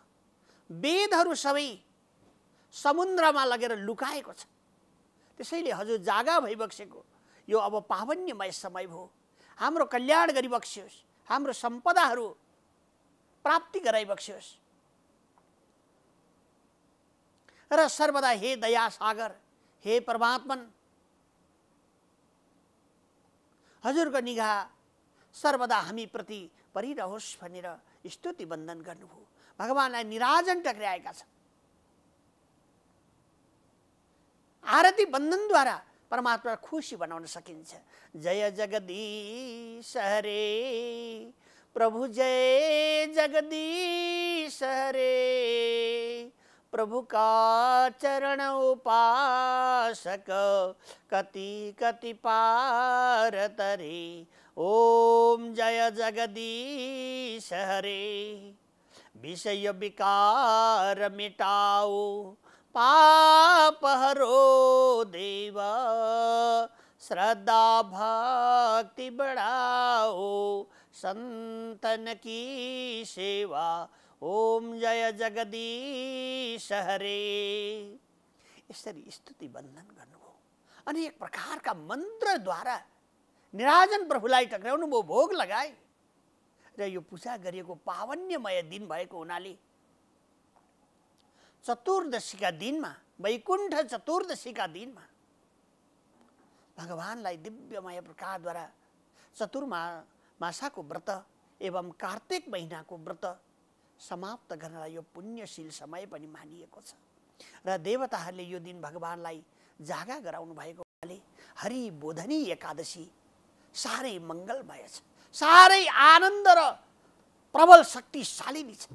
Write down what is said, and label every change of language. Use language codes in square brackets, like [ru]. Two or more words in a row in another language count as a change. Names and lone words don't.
[ne] वेदहरू सबै समुद्रमा लगेर लुकाएको छ। त्यसैले हजुर जागा भइबक्सेको यो अब पावन्यमय समय भयो। हाम्रो कल्याण गरिबक्सियोस्, हाम्रो सम्पदाहरू प्राप्ति गराइबक्सियोस् र सर्वदा हे दया सागर, हे परमात्मन, हजुरको निगाह सर्वदा हामी प्रति परिरहोस् भनेर स्तुति वन्दन गर्नुभयो। भगवानलाई निराजन टक्राएका छन्। आरती वन्दनद्वारा परमात्मा खुसी बनाउन सकिन्छ। [hi] जय जगदीश हरे प्रभु, जय जगदीश हरे प्रभु का चरण उपासक [ne] कति कति [hi] पार तरे। ओम जय जगदीश हरे विषय विकार मिटाओ पाप हरो देव श्रद्धा भक्ति बढ़ाओ संतन की सेवा। ओम जय जगदीश हरे। [ne] यसरी स्तुति वन्दन गर्नुभयो। अनेक प्रकारका मन्त्रद्वारा निराजन प्रभुलाई टक्राउनु भयो, भोग लगाए र यो पूजा गरिएको पावन्यमय दिन भएको हुनाले चतुर्दशीका दिनमा, वैकुण्ठ चतुर्दशीका दिनमा भगवानलाई दिव्यमय प्रकारद्वारा चतुर्मासाको व्रत एवं कार्तिक महिनाको व्रत समाप्त गर्नलाई यो पुण्यशील समय पनि मानिएको छ र देवताहरूले यो दिन भगवानलाई जागा गराउनु भएको हुनाले हरिबोधनी एकादशी साह्रै मङ्गलमय छ, साह्रै आनन्द र प्रबल शक्तिशालिनी छ।